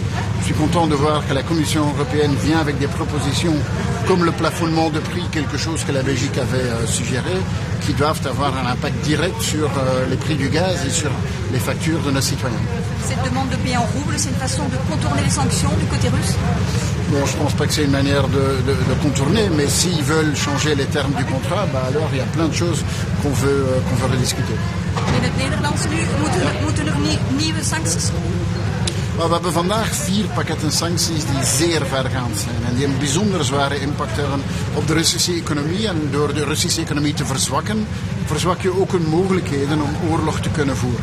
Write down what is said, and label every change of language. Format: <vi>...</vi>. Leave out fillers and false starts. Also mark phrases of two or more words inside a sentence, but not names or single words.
<fr>Je suis content de voir que la Commission européenne vient avec des propositions comme le plafonnement de prix, quelque chose que la Belgique avait suggéré, qui doivent avoir un impact direct sur les prix du gaz et sur les factures de nos citoyens. Cette demande de payer en roubles, c'est une façon de contourner les sanctions du côté russe? Bon, je ne pense pas que c'est une manière de contourner, mais s'ils veulent changer les termes du contrat, alors il y a plein de choses qu'on veut rediscuter.</fr> <nl>In het Nederlands nu moeten er nieuwe sancties komen? We hebben vandaag 4 pakketten sancties die zeer vergaand zijn en die een bijzonder zware impact hebben op de Russische economie. En door de Russische economie te verzwakken, verzwak je ook hun mogelijkheden om oorlog te kunnen voeren.</nl>